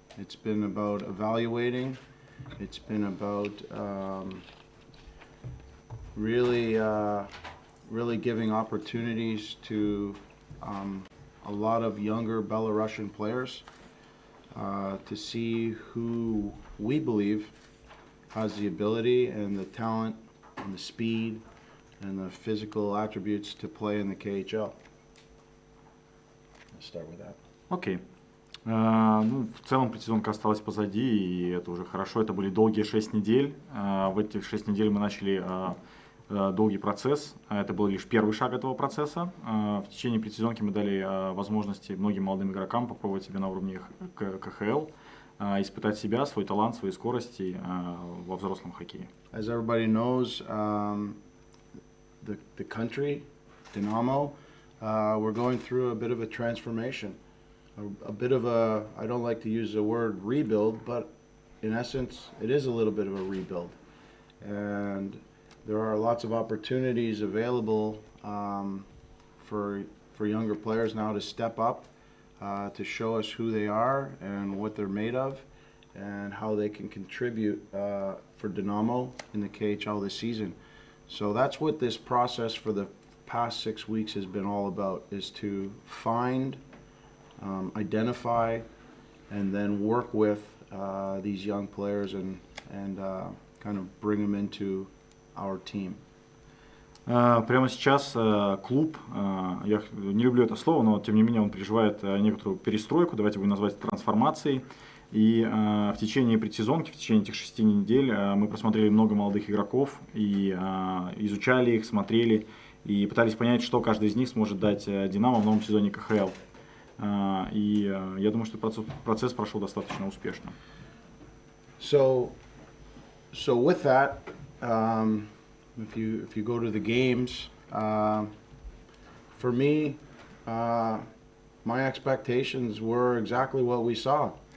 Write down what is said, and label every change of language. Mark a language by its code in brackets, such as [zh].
[en] It's been about evaluating. It's been about really giving opportunities to a lot of younger Belarusian players to see who we believe has the ability and the talent and the speed and the physical attributes to play in the KHL. Let's start with that. [ru] Окей. Ну, в целом предсезонка осталась позади, и это уже хорошо. Это были долгие 6 недель. В этих 6 недель мы начали долгий процесс. Это был лишь первый шаг этого процесса. В течение предсезонки мы дали возможности многим молодым игрокам попробовать себя на уровне КХЛ, испытать себя, свой талант, свои скорости во взрослом хоккее. [en] As everybody knows, the country, Dinamo, we're going through a bit of a transformation. A bit of a, I don't like to use the word rebuild, but in essence, it is a little bit of a rebuild. And there are lots of opportunities available for younger players now to step up, to show us who they are and what they're made of, and how they can contribute for Dinamo in the KHL this season. So that's what this process for the past 6 weeks has been all about, is to find, identify, and then work with these young players and kind of bring them into our team. [ru] Прямо сейчас клуб, я не люблю это слово, но тем не менее он переживает некоторую перестройку, давайте будем назвать это трансформацией. И в течение предсезонки, в течение этих 6 недель мы просмотрели много молодых игроков и изучали их, смотрели и пытались понять, что каждый из них сможет дать Динамо в новом сезоне КХЛ. И я думаю, что процесс прошел достаточно успешно. [en] So with that, if you go to the games, for me, my expectations were exactly what we saw.